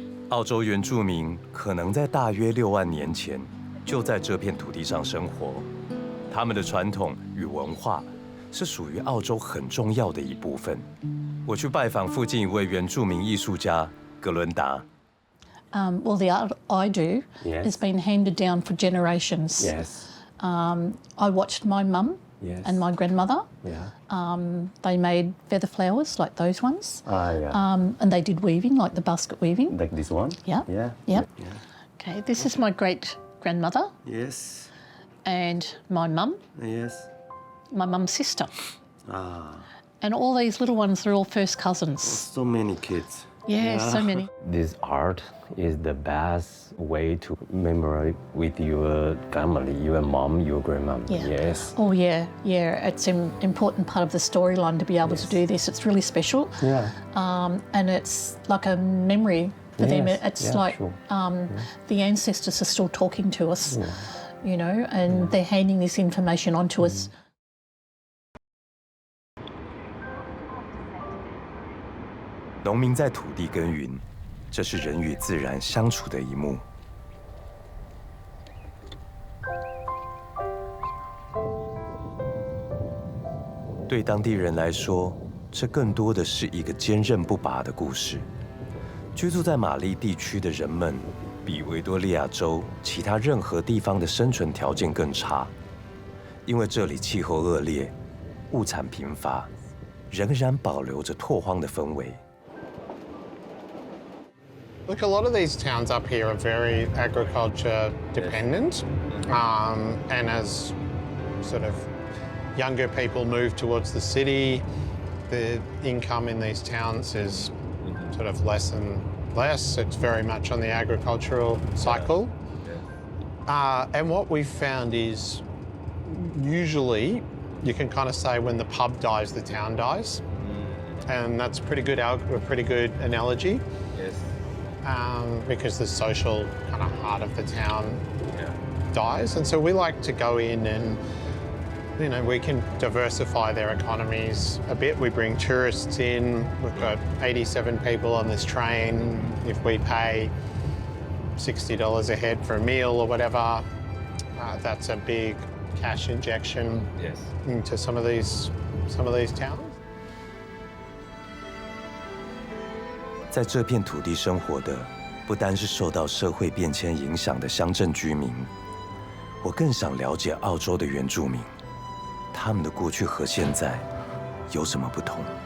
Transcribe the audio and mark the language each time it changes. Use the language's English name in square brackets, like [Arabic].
[Chinese] 澳洲原住民可能在大约6万年前就在这片土地上生活，他们的传统与文化是属于澳洲很重要的一部分。我去拜访附近一位原住民艺术家格伦达。 [English] Well, the art I do has been handed down for generations. I watched my mum and my grandmother. They made feather flowers like those ones. And they did weaving, like the basket weaving. Like this one? Yeah. Okay, this is my great-grandmother. Yes. And my mum. Yes. My mum's sister. And all these little ones are all first cousins. So many kids. Yeah, so many. This art is the best way to commemorate with your family, your mom, your grandma. Yes. Oh, yeah. It's an important part of the storyline to be able to do this. It's really special. And it's like a memory for them. It's like the ancestors are still talking to us, you know, and they're handing this information on to us. [Chinese] 农民在土地耕耘，这是人与自然相处的一幕。对当地人来说，这更多的是一个坚韧不拔的故事。居住在马利地区的人们，比维多利亚州其他任何地方的生存条件更差，因为这里气候恶劣，物产贫乏，仍然保留着拓荒的氛围。 [English] Look, a lot of these towns up here are very agriculture dependent, and as sort of younger people move towards the city, the income in these towns is sort of less and less. It's very much on the agricultural cycle. And what we've found is usually you can kind of say when the pub dies, the town dies. And that's a pretty good analogy. Because the social kind of heart of the town dies. And so we like to go in and, you know, we can diversify their economies a bit. We bring tourists in. We've got 87 people on this train. If we pay $60 a head for a meal or whatever, that's a big cash injection into some of these towns. [Chinese] 在这片土地生活的，不单是受到社会变迁影响的乡镇居民，我更想了解澳洲的原住民，他们的过去和现在有什么不同？